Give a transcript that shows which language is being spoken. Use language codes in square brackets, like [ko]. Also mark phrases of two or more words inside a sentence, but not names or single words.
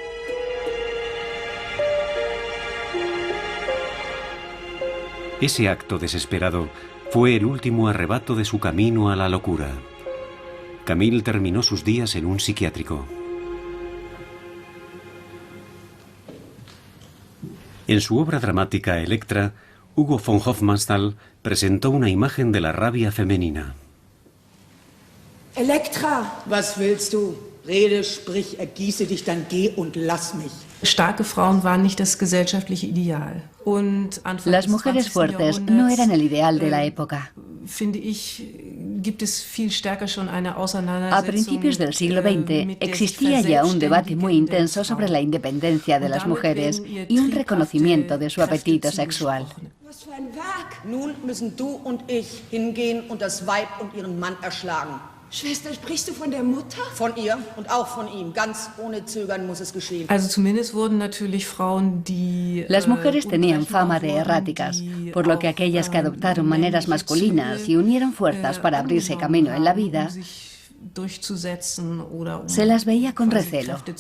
[es] Ese acto desesperado fue el último arrebato de su camino a la locura. Camille terminó sus días en un psiquiátrico. En su obra dramática Electra, Hugo von Hofmannsthal presentó una imagen de la rabia femenina. [de] Elektra, was willst du? Rede, sprich, ergieße dich, dann geh und lass mich. Starke Frauen waren nicht das gesellschaftliche Ideal. [es] Las mujeres fuertes no eran el ideal de la época. A principios del siglo XX existía ya un debate muy intenso sobre la independencia de las mujeres y un reconocimiento de su apetito sexual. [de] Was für ein Werk! Nun müssen du und ich hingehen und das Weib und ihren Mann erschlagen. Schwester, sprichst du von der Mutter? Von ihr und auch von ihm. Ganz ohne Zögern muss es geschehen. [es] Las mujeres tenían fama de erráticas, por lo que aquellas que adoptaron maneras masculinas y unieron fuerzas para abrirse camino en la vida, se las veía con recelo.